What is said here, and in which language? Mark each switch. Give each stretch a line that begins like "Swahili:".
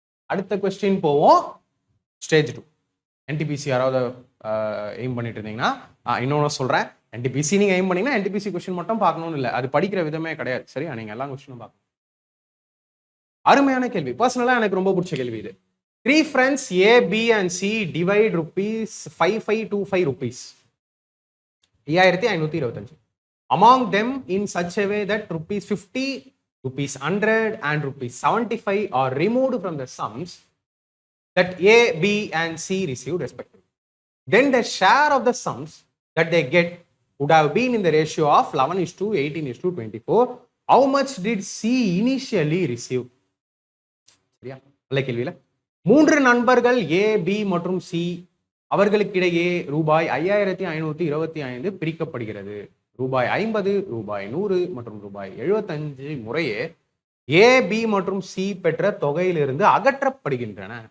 Tamil: அடுத்த கொஸ்டின் போவோம். Stage 2 NTPC யாராவது எய்ம் பண்ணிட்டு இருந்தீங்கன்னா இன்னொன்னு சொல்றேன். என்டிபிசி நீங்க எய்ம் பண்ணீங்கன்னா என்டிபிசி கொஸ்டின் மட்டும் பார்க்கணும்னு இல்லை, அது படிக்கிற விதமே கிடையாது. சரியா? நீங்க எல்லா கொஸ்டினும் பார்க்கணும். அருமையான கேள்வி. பர்சனலா எனக்கு ரொம்ப பிடிச்ச கேள்வி இது.
English: 3 friends A, B and C divide rupees 5525 rupees 5525 among them in such a way that rupees 50, rupees 100 and rupees 75 are removed from the sums that A, B and C received respectively. Then the share of the sums that they get would have been in the ratio of 11:18:24. How much did C initially receive?
Tamil: சரியா? நல்ல கேள்வியில 3 நண்பர்கள் ஏ B மற்றும் C அவர்களுக்கிடையே ரூபாய் 5525 பிரிக்கப்படுகிறது. ரூபாய் 50, ரூபாய் 100 மற்றும் ரூபாய் 75 முறையே ஏ பி மற்றும் சி பெற்ற தொகையிலிருந்து அகற்றப்படுகின்றன.